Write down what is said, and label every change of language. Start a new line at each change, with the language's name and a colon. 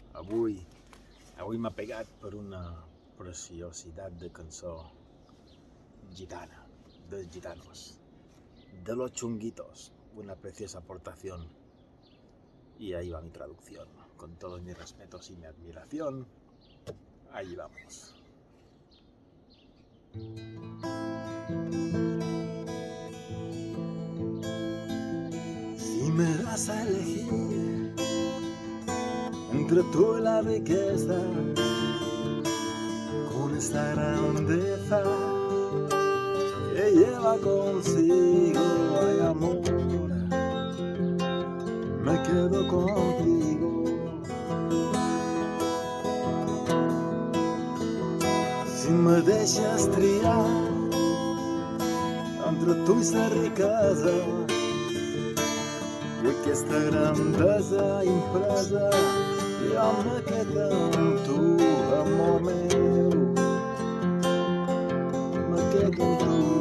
Catalan: Avui m'ha pegat per una preciositat de cançó gitana, dels gitanos, de los chunguitos,
Spanish: una preciosa aportación. Y ahí va mi traducción, con todos mis respetos y mi admiración. Ahí vamos. Si me das a elegir entre tú y la riqueza, con esta grandeza que lleva consigo, ay amor, me quedo contigo.
Catalan: Si me deixes triar entre tu i la riquesa i aquesta grandesa impresa, jo me quedo amb tu, amor meu, me quedo amb tu.